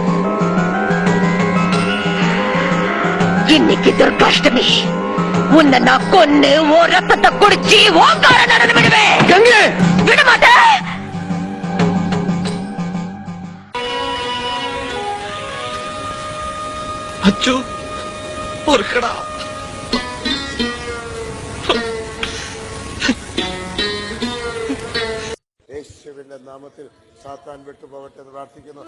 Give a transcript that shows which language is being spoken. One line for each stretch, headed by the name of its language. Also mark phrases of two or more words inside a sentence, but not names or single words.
Tamil: இன்னைக்கு துர்காஷ்டமி. உன்னை நான் கொன்னு ஓ ரத்தத்தை குடிச்சு ஓங்கார நடந்து விடுவேன். விட மாட்டேன்.
Malayalam: അച്ചു പൊറുക്കടാ. യേശുവിന്റെ നാമത്തിൽ സാത്താൻ വിട്ടുപോകട്ടെ എന്ന് പ്രാർത്ഥിക്കുന്നു.